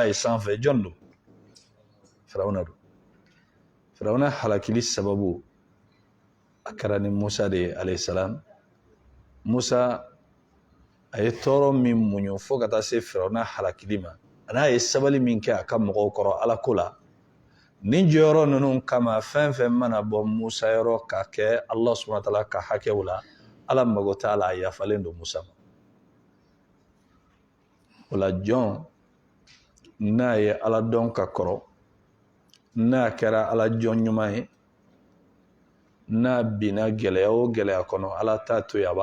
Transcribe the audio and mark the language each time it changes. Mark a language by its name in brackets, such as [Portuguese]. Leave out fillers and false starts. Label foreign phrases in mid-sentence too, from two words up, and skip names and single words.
[Bambara] ye sanfɛ jɔn don Firawuna don Firawuna halakili sababu a kɛra ni Musa de ye [Arabic] عليه السلام [Bambara] Musa a ye tɔɔrɔ min muɲu fo ka taa se Firawuna halakili ma a n'a ye sabali min kɛ a ka mɔgɔw kɔrɔ ala ko la nin jɔyɔrɔ ninnu kama fɛn fɛn mana bɔ Musa yɔrɔ ka kɛ [Arabic] الله سبحانه وتعالى [Bambara] ka hakɛw la ala mago t'a la a yafalen don Musa ma o la jɔn n'a ye ala dɔn ka kɔrɔ n'a kɛra ala jɔn ɲuman ye n'a binna gɛlɛya o gɛlɛya kɔnɔ ala t'a to yen a